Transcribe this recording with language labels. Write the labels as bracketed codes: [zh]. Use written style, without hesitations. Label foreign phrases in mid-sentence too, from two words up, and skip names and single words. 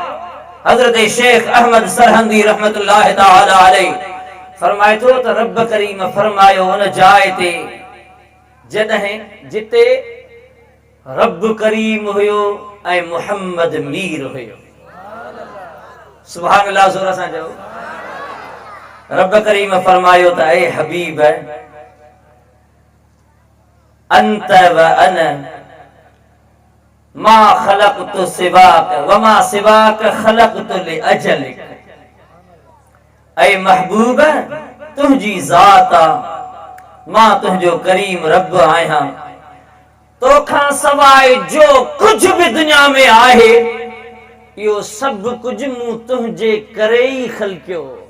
[sd] हज़रत शेख अहमद सरहंदी [ar] رحمة الله تعالى عليه [sd] फरमाए थो त रब करीम फरमायो उन जाइ ते जॾहिं जिते रब करीम हुयो ऐं मुहम्मद मीर हुयो। [ar] سبحان الله, [sd] ज़ोर सां चओ। रब करीम फरमायो त ए हबीब [ar] أنت و أن ما خلقت سواك و ما سواك خلقت لأجلك. [sd] ऐ महबूब तुंहिंजी ज़ात आ, मां तुंहिंजो करीम रब आहियां। तोखां सवाइ जो कुझु बि दुनिया में आहे इहो सभु कुझु मूं तुंहिंजे करे ई ख़लक़ियो।